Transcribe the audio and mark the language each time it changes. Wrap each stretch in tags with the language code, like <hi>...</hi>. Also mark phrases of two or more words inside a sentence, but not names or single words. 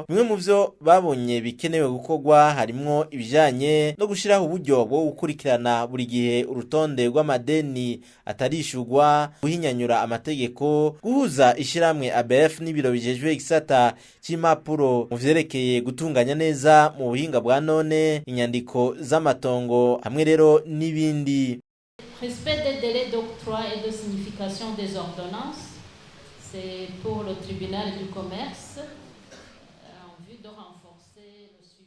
<rn>Bimwe mu vyo babonye bikenewe gukogwa harimwo ibijanye no gushiraho uburyo bwo gukurikirana buri gihe urutonde rw'amadeni atarishurwa, guhinyanyura amategeko, guhuza ishiramwe ABF n'ibiro bijejwe igisata c'impapuro mu vyerekeye gutunganya neza mu buhinga bwa none, inyandiko z'amatongo hamwe rero n'ibindi.</rn> <fr>Respect des délais d'octroi et de signification des ordonnances, c'est pour le tribunal du commerce en vue de renforcer le</fr>